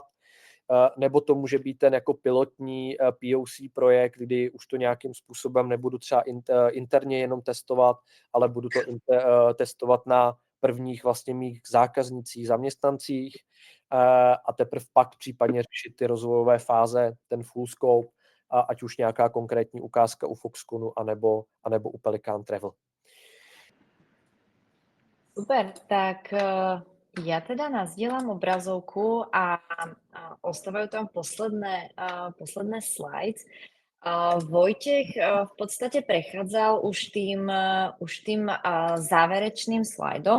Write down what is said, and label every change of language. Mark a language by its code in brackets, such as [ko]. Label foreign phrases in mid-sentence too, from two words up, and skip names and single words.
[cs] Nebo to může být ten jako pilotní POC projekt, kdy už to nějakým způsobem nebudu třeba interně jenom testovat, ale budu to testovat na prvních vlastně mých zákaznicích, zaměstnancích a teprve pak případně řešit ty rozvojové fáze, ten [en] full scope, [cs] ať už nějaká konkrétní ukázka u Foxconnu anebo u Pelican Travel. [sk] Super, tak ja teda nazdielam obrazovku a ostávajú tam posledné slides. Vojtech v podstate prechádzal už tým záverečným slajdom.